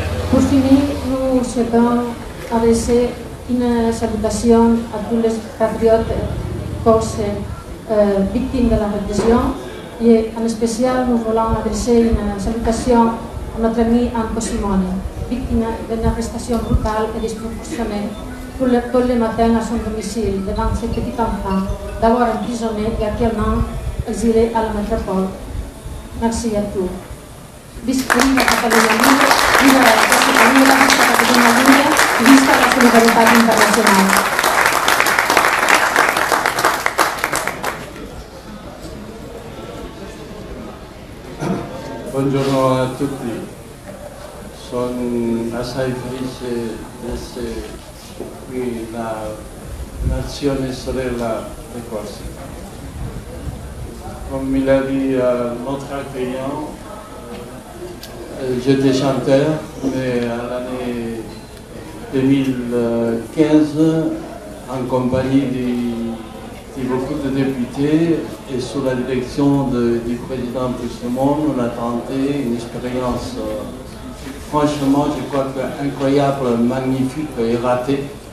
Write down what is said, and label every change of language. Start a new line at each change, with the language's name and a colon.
French: Pour finir, nous souhaitons adresser une salutation à tous les patriotes causes victimes de la répression et en spécial nous voulons adresser une salutation à notre ami Anco Simone, victime d'une arrestation brutale et disproportionnée tout le matin à son domicile devant ses petits enfants, d'abord emprisonné et actuellement exilé à la métropole. Merci à tous.
Catalan: Visca la Catalunya Lliure, viva la Catalunya Lliure i visca la solidaritat internacional.
Italian: Buongiorno a tutti, sono assai felice di essere qui la nazione sorella di Corsica.
French: Comme il a dit notre accueillant, j'étais chanteur, mais à l'année 2015, en compagnie de beaucoup de députés et sous la direction du président Puigdemont, on a tenté une expérience franchement, je crois que incroyable, magnifique et ratée,